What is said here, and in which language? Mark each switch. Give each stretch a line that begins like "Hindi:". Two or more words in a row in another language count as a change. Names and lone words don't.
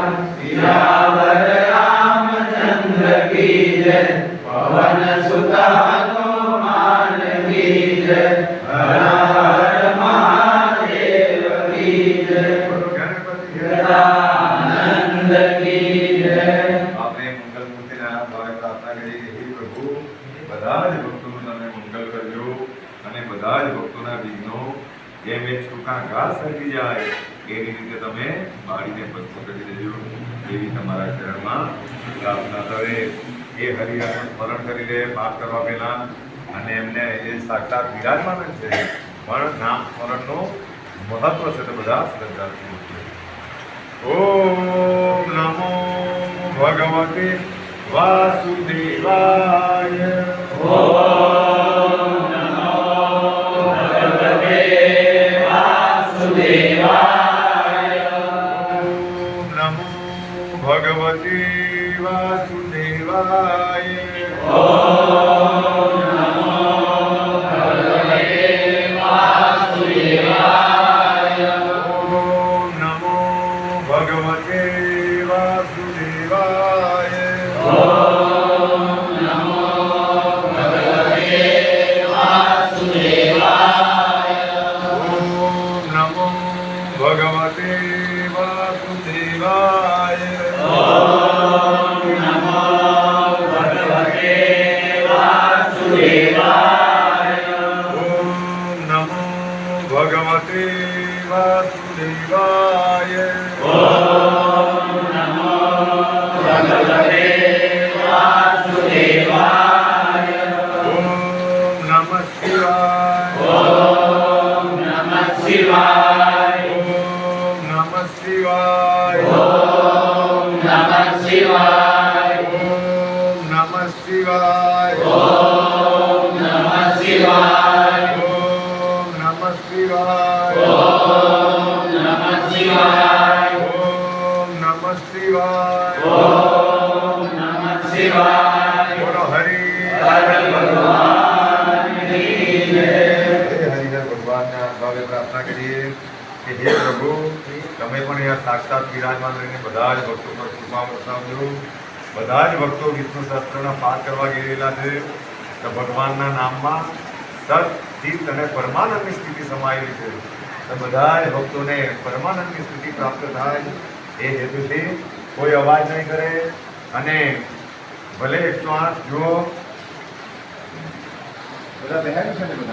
Hindi: सियावर रामचंद्र की जय, पवन सुत हनुमान की जय, हर हर महादेव की जय, गजानंद की जय।
Gujarati: આપણે મંગલ મૂર્તિ ના દ્વારા પ્રાર્થના કરી કે હે પ્રભુ બધા જ ભક્તોનું તમે મંગલ કરજો અને બધા જ ભક્તોના વિઘ્નો જેમ એક સૂકા ઘાસ સરકી જાય એવી રીતે તમે બાળીને ભસ્મ કરી દેજો એવી તમારા ચરણમાં પ્રાર્થના કરે। એ હરિહરનું સ્મરણ કરી લે પાપ કરવા પહેલા અને એમને એ સાક્ષાત વિરાજમાન જ છે પણ નામ સ્મરણનું મહત્વ છે તો બધા શ્રદ્ધાથી
Sanskrit: ઓમ નમો ભગવતે વાસુદેવાય। ओम नमो भगवते वासुदेवाय। ઓમ નમો ભગવતે વાસુદેવાય। ओम नमो भगवते वासुदेवाय। ઓમ નમો ભગવતે વાસુદેવાય। ओम नमो भगवते वासुदेवाय। ઓમ નમો ભગવતે વાસુદેવાય। ओम नमो भगवते वासुदेवाय। ઓમ નમો ભગવતે વાસુદેવાય। ओम नमो भगवते वासुदेवाय। ઓમ નમઃ શિવાય। ओम नमः शिवाय। ઓમ નમઃ શિવાય। ओम नमः शिवाय। ઓમ નમઃ શિવાય। ओम नमः शिवाय। ઓમ નમઃ શિવાય। ओम नमः शिवाय। ઓમ નમઃ શિવાય। ओम नमः शिवाय।
Gujarati: બોલો હરિ
Hindi: हर भगवान की जय।
Gujarati: હે હરિહર ભગવાનના ભાવે પ્રાર્થના કરીએ કે હે પ્રભુ તમે પણ અહીંયા સાક્ષાત વિરાજમાન રહીને બધા જ ભક્તો પર કૃપા વરસાવજો। બધા જ ભક્તો વિષ્ણુ સહસ્ત્રના પાઠ કરવા ગયેલા છે તો ભગવાનના નામમાં સત ચિત્ત અને પરમાનંદની સ્થિતિ સમાયેલી છે તો બધા જ ભક્તોને પરમાનંદની સ્થિતિ પ્રાપ્ત થાય એ હેતુથી કોઈ અવાજ નહીં કરે અને ભલે 108 જુઓ બધા બહેન છે ને બધા